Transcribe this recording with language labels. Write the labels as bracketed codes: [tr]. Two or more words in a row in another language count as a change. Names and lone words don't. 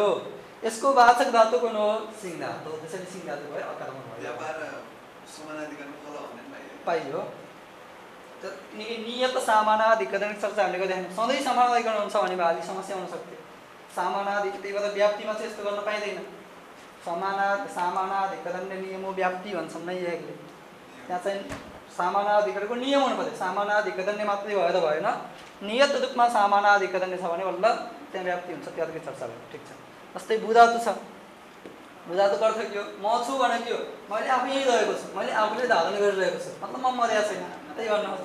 [ne] यसको वाचक धातु कुन हो? सिङ धातु। त्यसैले सिङ धातु भयो, अकर्मक भयो। व्यापार समानाधिकरण फल भन्ने पाइयो। किनकि नियत समानाधिकरण चर्चा हामीले गरिरहेको सधैँ समानाधिकरण हुन्छ भने भाली समस्या हुन सक्थ्यो। समानाधिकरण, त्यही भएर व्याप्तिमा चाहिँ यस्तो गर्न पाइँदैन। समानाधिकरणले नियमो व्याप्ति भन्छन् नै एकले। त्यहाँ चाहिँ समानाधिकरणको नियम हुनु पर्यो। समानाधिकरणले मात्रै भएर भएन, नियत रूपमा समानाधिकरणले छ भने बल्ल त्यहाँ व्याप्ति हुन्छ। त्यो अर्कै चर्चा भयो। ठिक छ। जस्तै बुधातु छ। बुधातुको अर्थ के हो? म छु भने के हो? मैले आफै रहेको छु, मैले आफूले धारण गरिरहेको छु, मतलब म मरेको छैन, त्यही भन्न खोज्यो।